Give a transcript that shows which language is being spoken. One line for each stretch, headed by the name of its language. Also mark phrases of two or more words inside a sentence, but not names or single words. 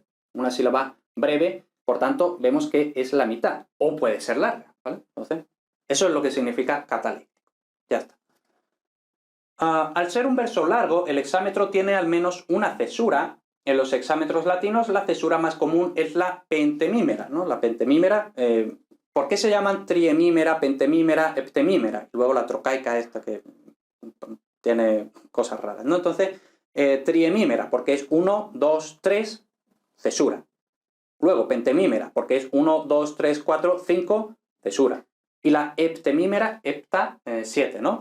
Spanish: Una sílaba breve, por tanto, vemos que es la mitad, o puede ser larga, ¿vale? Entonces, eso es lo que significa cataléctico. Ya está. Al ser un verso largo, el hexámetro tiene al menos una cesura. En los hexámetros latinos, la cesura más común es la pentemímera, ¿no? La pentemímera, ¿por qué se llaman triemímera, pentemímera, heptemímera? Luego la trocaica esta que tiene cosas raras, ¿no? Entonces, triemímera, porque es 1, 2, 3, cesura. Luego, pentemímera, porque es 1, 2, 3, 4, 5, cesura. Y la heptemímera, hepta, 7, ¿no?